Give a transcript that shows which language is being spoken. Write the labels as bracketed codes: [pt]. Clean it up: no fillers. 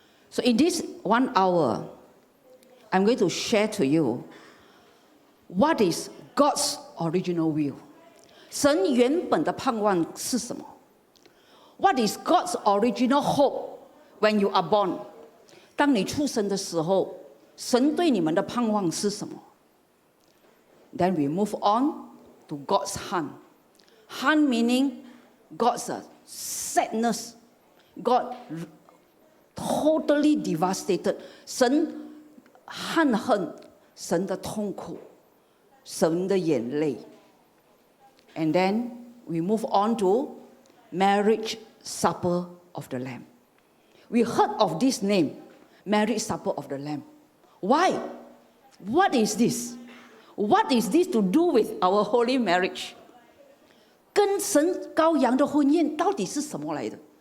[en] So in this 1 hour, I'm going to share to you what is God's original will. [zh] 神原本的盼望是什么? [en] What is God's original hope when you are born? [zh] 当你出生的时候，神对你们的盼望是什么? [en] Then we move on to God's hand. Hand meaning God's sadness. God totally devastated. [zh] 神恨恨神的痛苦，神的眼泪。 [en] And then we move on to marriage supper of the Lamb. We heard of this name, marriage supper of the Lamb. Why? What is this? What is this to do with our holy marriage? [zh] 跟神羔羊的婚宴到底是什么来的?